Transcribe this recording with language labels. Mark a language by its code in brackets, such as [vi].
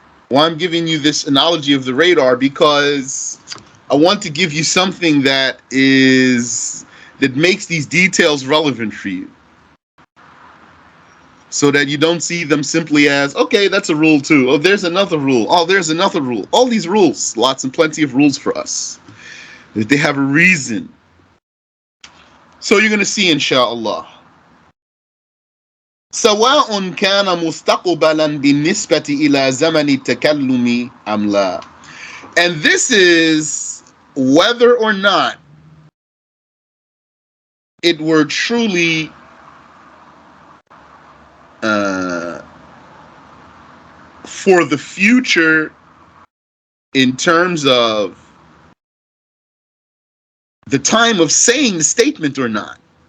[en] Well, I'm giving you this analogy of the radar because I want to give you something that makes these details relevant for you, so that you don't see them simply as, okay, that's a rule too. Oh, there's another rule. Oh, there's another rule. All these rules, lots and plenty of rules for us. They have a reason. So you're going to see, inshallah. [ar] سواء كان مستقبلا بالنسبة إلى زمن التكلم أم لا. [en] And this is whether or not it were truly for the future in terms of the time of saying the statement or not.